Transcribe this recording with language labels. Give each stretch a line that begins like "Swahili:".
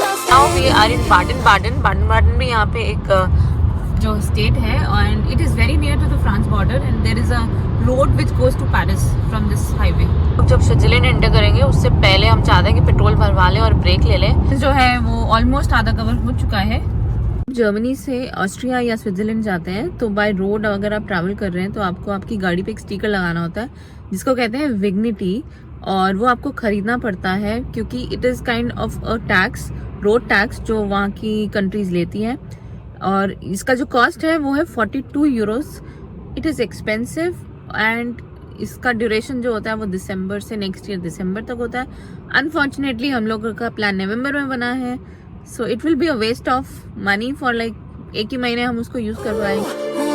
English: Now we are in Baden
Hindi: भी यहाँ पे एक जो स्टेट है,
English: and it is very near to the France border, and there is a road which goes to Paris from this highway.
Hindi: जब Switzerland enter करेंगे उससे पहले हम चाहते हैं कि पेट्रोल भरवा लें और ब्रेक ले लें। जो है वो ऑलमोस्ट आधा कवर हो चुका है। जर्मनी से ऑस्ट्रिया या स्विट्जरलैंड जाते हैं तो बाय रोड अगर आप ट्रैवल कर रहे हैं तो आपको आपकी गाड़ी पे एक स्टिकर लगाना होता है जिसको कहते हैं विग्निटी, और वो आपको खरीदना पड़ता है क्योंकि
English: it is kind of a tax,
Hindi: road tax जो वहाँ की कंट्रीज लेती हैं, और इसका जो कॉस्ट है वो है 42 Euros.
English: it is expensive, and
Hindi: इसका ड्यूरेशन जो होता है वो दिसंबर से नेक्स्ट ईयर दिसंबर तक होता है. अनफॉर्चुनेटली हम लोगों का प्लान नवंबर में बना है,
English: So it will be a waste of money for like
Hindi: एक ही महीने हम उसको यूज कर पाएंगे.